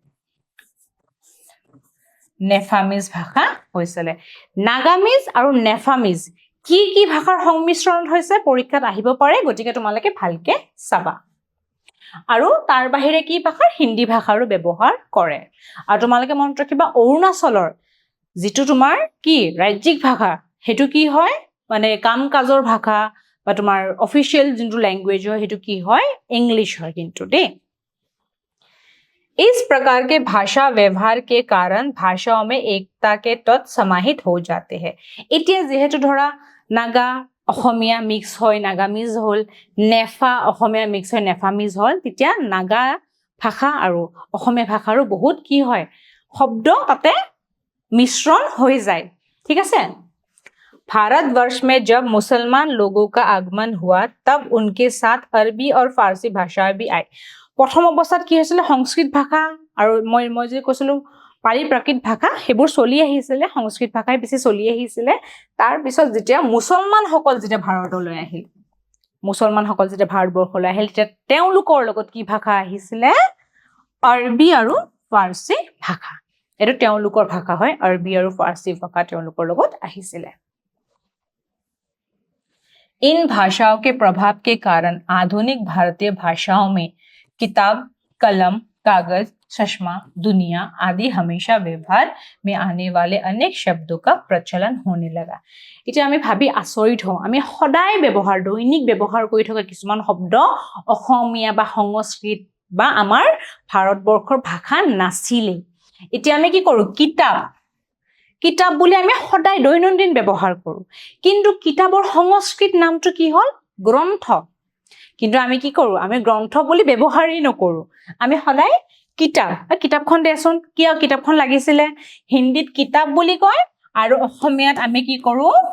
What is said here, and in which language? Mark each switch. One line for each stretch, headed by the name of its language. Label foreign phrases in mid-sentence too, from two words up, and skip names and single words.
Assamese: নেফামিজ ভাষা হৈছিল নাগামিজ আৰু নেফামিজ কি কি ভাষাৰ সংমিশ্ৰণত হৈছে পৰীক্ষাত আহিব পাৰে গটিকে তোমালোকে ভালকে চাবা আৰু তাৰ বাহিৰে কি ভাষা হিন্দী ভাষাৰো ব্যৱহাৰ কৰে আৰু তোমালোকে মনত ৰাখিবা অৰুণাচলৰ যেটো তোমাৰ কি ৰাজ্যিক ভাষা হেতু কি হয় মানে কাম কাজৰ ভাষা বা তোমাৰ অফিশিয়াল যিটো ল্যাঙ্গুয়েজ হয় হেতু কি হয় इंग्लिश হয় কিন্তু দে
Hindi: इस प्रकार के भाषा व्यवहार के कारण भाषाओं में एकता के तत्व समाहित हो जाते हैं
Assamese: এতিয়া যেহেতু ধৰা নাগা অসমীয়া মিক্স হয়
Hindi: নাগামিজ হল নেফা অসমীয়া মিক্স হয়
Assamese: নেফামিজ হল তেতিয়া নাগা ভাষা আৰু অসমীয়া ভাষাৰো বহুত কি হয় শব্দ তাতে
Hindi: मिश्रण हो जाए ठीक है भारतवर्ष में जब मुसलमान लोगों का आगमन हुआ तब उनके साथ अरबी और फारसी भाषा भी आई
Assamese: प्रथम अवस्थात কি হৈছিল সংস্কৃত ভাষা আৰু মই যে কৈছিলো পাৰিপ্ৰাকৃত ভাষা হেবোৰ চলি আহিছিল সংস্কৃত ভাষাই বেছি চলি আহিছিল তাৰ পিছত যেতিয়া মুছলমান সকল যেতিয়া ভাৰতলৈ আহিল মুছলমান সকল যেতিয়া ভাৰতবৰ্ষলৈ আহিল তেতিয়া তেওঁলোকৰ লগত কি ভাষা আহিছিল আৰবী আৰু ফাৰসী ভাষা এটো তেওঁলোকৰ ভাষা হয় আৰবী আৰু ফাৰসী ভাষা তেওঁলোকৰ লগত আহিছিল
Hindi: इन भाषाओं के प्रभाव के कारण आधुनिक भारतीय भाषाओं में किताब कलम कागज चश्मा दुनिया आदि हमेशा व्यवहार में आने वाले अनेक शब्दों का प्रचलन होने लगा
Assamese: इटा আমি ভাবি আচৰিত হওঁ আমি সদায় ব্যৱহাৰ দৈনিক ব্যৱহাৰ কৰি থকা কিছুমান শব্দ অসমীয়া বা সংস্কৃত বা আমাৰ ভাৰতবৰ্ষৰ ভাষা নাছিলে এতিয়া আমি কি কৰো কিতাপ বুলি আমি সদায় দৈনন্দিন ব্যৱহাৰ কৰো কিন্তু কিতাবৰ সংস্কৃত নামটো কি হল গ্ৰন্থ কিন্তু আমি কি কৰো আমি গ্ৰন্থ বুলি ব্যৱহাৰই নকৰো আমি সদায় কিতাপখন দেচোন কিয় কিতাপখন লাগিছিল হিন্দীত কিতাপ বুলি কয় আৰু অসমীয়াত আমি কি কৰো